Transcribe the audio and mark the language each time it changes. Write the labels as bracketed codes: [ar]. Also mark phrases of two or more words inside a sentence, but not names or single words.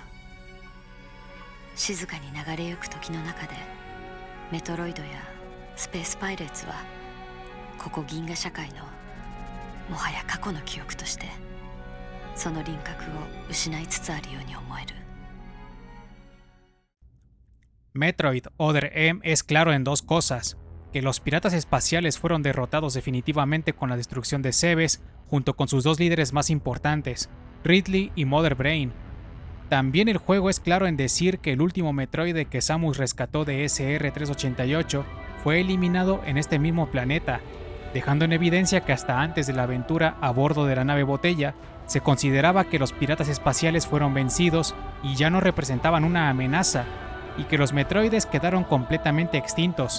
[ja] 静かに流れゆく時の中でメトロイドやスペースパイレーツはここ銀河社会のもはや過去の記憶としてその輪郭を失いつつあるように思える。 [es] Metroid Other M es claro en dos cosas: que los piratas espaciales fueron derrotados definitivamente con la destrucción de Zebes, junto con sus dos líderes más importantes, Ridley y Mother Brain. También el juego es claro en decir que el último Metroid que Samus rescató de SR-388 fue eliminado en este mismo planeta, dejando en evidencia que hasta antes de la aventura a bordo de la nave Botella, se consideraba que los piratas espaciales fueron vencidos y ya no representaban una amenaza, y que los Metroides quedaron completamente extintos.